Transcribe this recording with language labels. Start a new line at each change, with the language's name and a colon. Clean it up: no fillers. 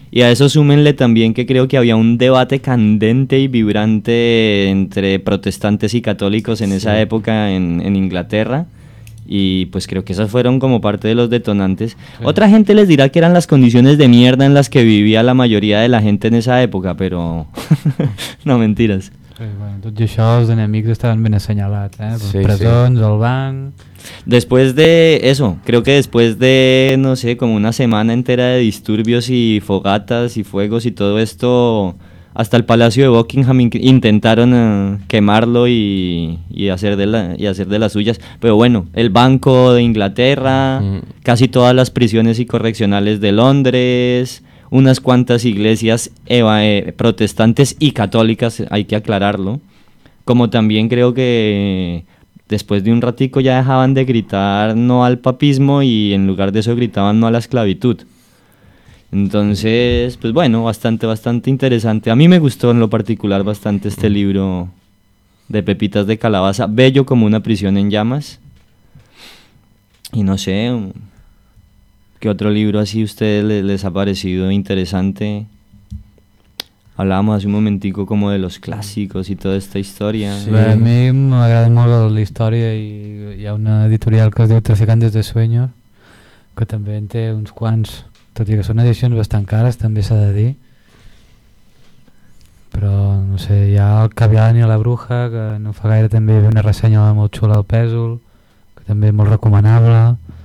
Spanish: Y a eso súmenle también que creo que había un debate candente y vibrante entre protestantes y católicos en esa época en Inglaterra. Y pues creo que esas fueron como parte de los detonantes. Sí. Otra gente les dirá que eran las condiciones de mierda en las que vivía la mayoría de la gente en esa época, pero no, mentiras.
Catalan: Bueno, tot i això, els enemics estaven ben assenyalats, eh? Les sí, presons, sí. El banc...
Spanish: Después de eso, creo que después de, no sé, como una semana entera de disturbios y fogatas y fuegos y todo esto, hasta el Palacio de Buckingham intentaron quemarlo y hacer de las suyas. Pero bueno, el Banco de Inglaterra, casi todas las prisiones y correccionales de Londres... Unas cuantas iglesias protestantes y católicas, hay que aclararlo. Como también creo que después de un ratico ya dejaban de gritar no al papismo y en lugar de eso gritaban no a la esclavitud. Entonces, pues bueno, bastante, bastante interesante. A mí me gustó en lo particular bastante este libro de Pepitas de Calabaza, bello como una prisión en llamas. Y no sé... ¿Qué otro libro así a ustedes les ha parecido interesante? Hablábamos hace un momentico como de los
Catalan: clàssics i tota esta història.
Spanish: Sí.
Catalan: A mi m'agrada molt la història i hi ha una editorial que es diu Traficantes de Sueños, que també en té uns quants, tot i que són edicions bastant cares, també s'ha de dir. Però, no sé, hi ha El Caviar i la Bruja, que no fa gaire també hi ha una ressenya molt xula al Pèsol, que també és molt recomanable.